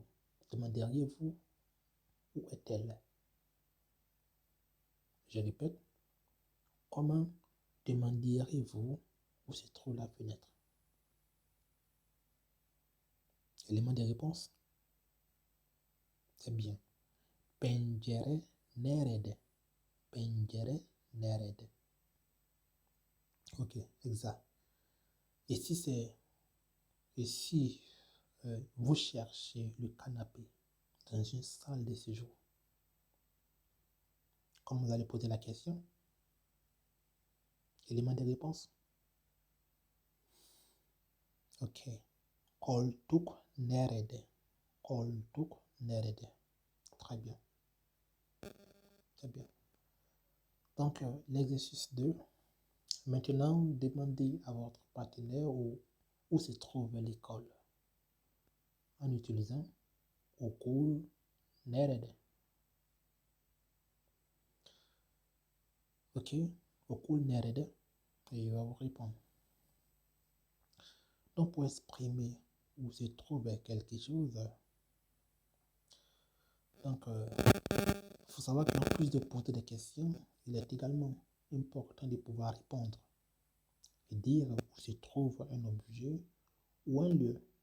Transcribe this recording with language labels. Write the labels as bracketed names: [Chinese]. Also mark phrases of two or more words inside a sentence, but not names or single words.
[French] Demanderiez-vous où est-elle? Je répète, comment demanderiez-vous où se trouve la fenêtre? Élément de réponse? C'est bien. [Turkish] Pencere nerede. Pencere nerede. [French] Ok, exact. Et si vous cherchez le canapé dans une salle de séjour, comme vous allez poser la question, élément de réponse? [Turkish] Ok. Koltuk nerede. Koltuk nerede. [French] Très bien. Très bien. Donc, l'exercice 2. Maintenant, demandez à votre partenaire où se trouve l'école en utilisant [Turkish] okul nerede. Ok, okul nerede, [French] et il va vous répondre. Donc, pour exprimer où se trouve quelque chose, donc, il faut savoir qu'en plus de poser des questions, il est également important de pouvoir répondre et dire où se trouve un objet ou un lieu.